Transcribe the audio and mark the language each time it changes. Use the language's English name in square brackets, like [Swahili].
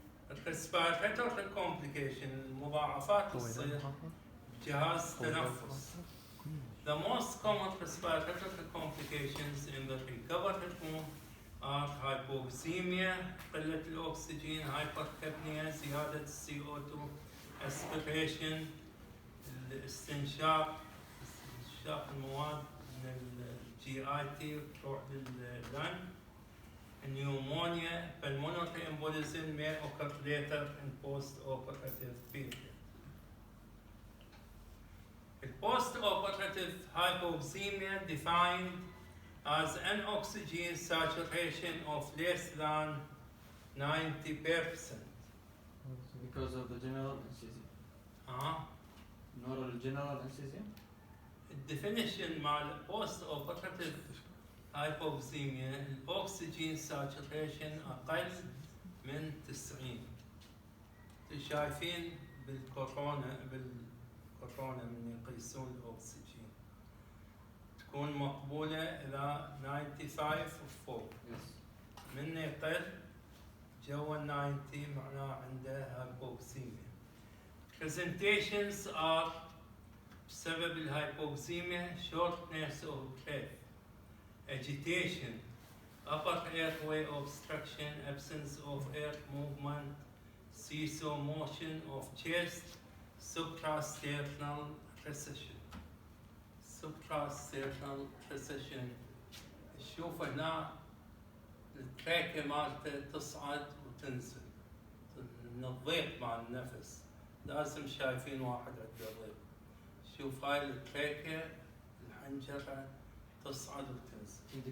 [Arabic] الريسبيراتوري كومبليكيشن، المضاعفات تصير بجهاز التنفس. [English] The most common respiratory complications in the recovered wound are hypoxemia، [Arabic] قلة الأكسجين، [English] hypercapnia، [Arabic] زيادة CO2، [English] aspiration، [Arabic] استنشاق المواد من GIT تروح لللن، [English] pneumonia، pulmonary embolism may occur later in post-operative period. Post-operative hypoxemia defined as an oxygen saturation of less than 90%. Because of the general anesthesia. General anesthesia. [Arabic] Definition مال post-operative hypoxemia، الأكسجين saturation أقل من 90. شايفين بالكورونا من يقيسون الأكسجين تكون مقبولة إلى 95 وفوق. من يقل جوا 90 معناه عنده hypoxemia. [English] Presentations are [Arabic] بسبب الهايبوكسيميا [English] shortness of breath, agitation, upper airway obstruction, absence of air movement, seesaw motion of chest, suprasternal recession. Suprasternal recession. [Arabic] شوف هنا التراكة مالته تصعد وتنزل من الضيق مع النفس. لازم شايفين واحد عنده ضيق. شوف هاي التراكة الحنجرة تصعد وتنزل.